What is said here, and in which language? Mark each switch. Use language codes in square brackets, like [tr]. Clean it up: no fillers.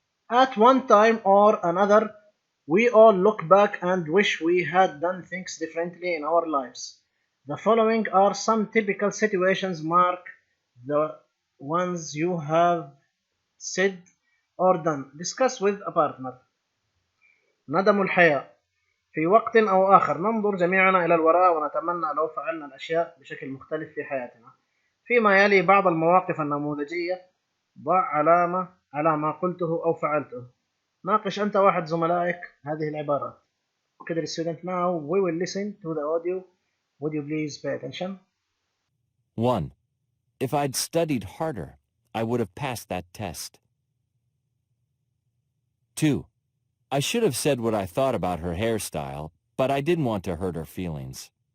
[en] At one time or another, we all look back and wish we had done things differently in our lives. The following are some typical situations. Mark the ones you have said or done. Discuss with a partner. [ar] ندم الحياة. في وقت أو آخر ننظر جميعنا إلى الوراء ونتمنى لو فعلنا الأشياء بشكل مختلف في حياتنا. فيما يلي بعض المواقف النموذجية. ضع علامة على ما قلته أو فعلته. ناقش أنت واحد زملائك هذه العبارات. [en] Okay, dear student, now we will listen to the audio. Would you please pay attention? 1. If I'd studied harder, I would have passed that test. 2. I should have said what I thought about her hairstyle, but I didn't want to hurt her feelings.